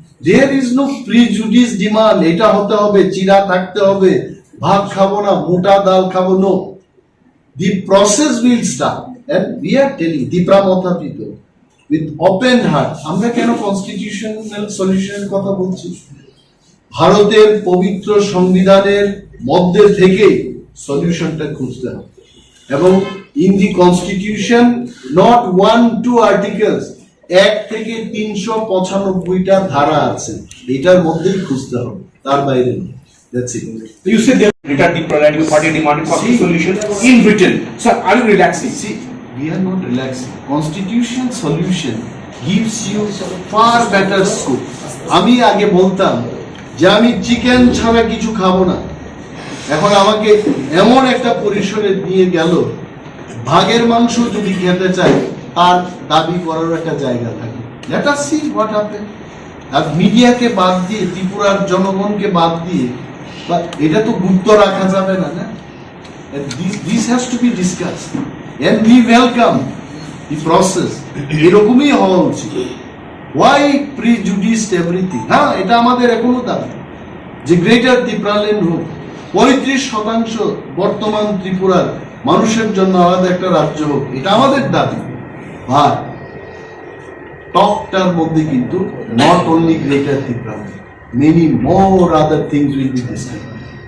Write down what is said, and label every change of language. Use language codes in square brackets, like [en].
[bn] There is no prejudice demand, এটা হতে হবে, চিরা থাকতে হবে, ভাত খাবো না, মোটা ডাল খাবো, no. [en] The process will start, and we are telling Dipramotha people with open heart. [bn] আমরা কেন কনস্টিটিউশনাল সলিউশনের কথা বলছি? ভারতের পবিত্র সংবিধানের মধ্যে থেকে সলিউশনটা খুঁজতে হবে, এবং in the constitution not 1-2 articles, 1 থেকে 395টা ধারা আছে, এটার মধ্যেই খুঁজতে হবে, তার বাইরে নয়। [en] That's it. You said they returned the prerogative party demanded for See, solution in Britain. Sir, are you relaxing? See, we are not relaxing. Constitution solution gives you far better scope. [bn] আমি আগে বলতাম যে আমি chicken ছাড়া কিছু খাবো না, এখন আমাকে এমন একটা পরিসরে নিয়ে গেল, ভাগের মাংস যদি খেতে চাই তার দাবি করার একটা জায়গা থাকে। Let us see what happens. আর মিডিয়াকে বাদ দিয়ে, ত্রিপুরার জনগণকে বাদ দিয়ে, এটা তো গুপ্ত রাখা যাবে না, না? [en] This has to be discussed, and we welcome the process. [bn] এরকমই হওয়া উচিত। Why prejudiced everything? হ্যাঁ, এটা আমাদের এখনো দাবি যে গ্রেটার ত্রিপুরাল্যান্ড হোক, 35% বর্তমান ত্রিপুরার মানুষের জন্য আলাদা একটা রাজ্য হোক, এটা আমাদের দাবি। আর টকটার মধ্যে কিন্তু not only greater Tripura, many more other things will be discussed.